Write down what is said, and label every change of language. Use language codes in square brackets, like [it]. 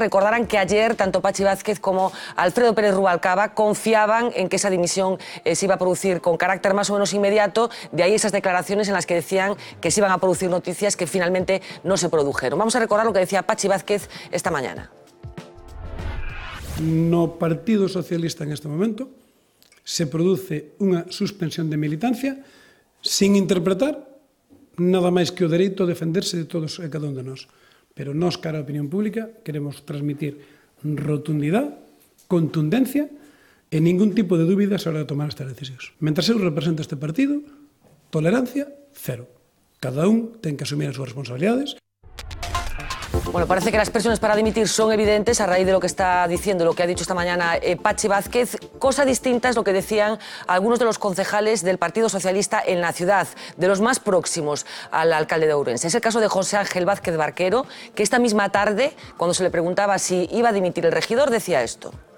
[es] Recordarán que ayer tanto Pachi Vázquez como Alfredo Pérez Rubalcaba confiaban en que esa dimisión se iba a producir con carácter más o menos inmediato. De ahí esas declaraciones en las que decían que se iban a producir noticias que finalmente no se produjeron. Vamos a recordar lo que decía Pachi Vázquez esta mañana. [gl] No Partido Socialista en este momento se produce unha suspensión de militancia sin interpretar nada máis que o dereito a defenderse de todos e cada un de nós. Pero nós, cara á opinión pública, queremos transmitir rotundidade, contundencia e ningún tipo de dúbidas a hora de tomar estas decisións. Mentre eu represento este partido, tolerancia, cero. Cada un ten que asumir as súas responsabilidades. [es] Bueno, parece que las presiones para dimitir son evidentes a raíz de lo que está diciendo, lo que ha dicho esta mañana Pachi Vázquez. Cosa distinta es lo que decían algunos de los concejales del Partido Socialista en la ciudad, de los más próximos al alcalde de Ourense. Es el caso de José Ángel Vázquez Barquero, que esta misma tarde, cuando se le preguntaba si iba a dimitir el regidor, decía esto.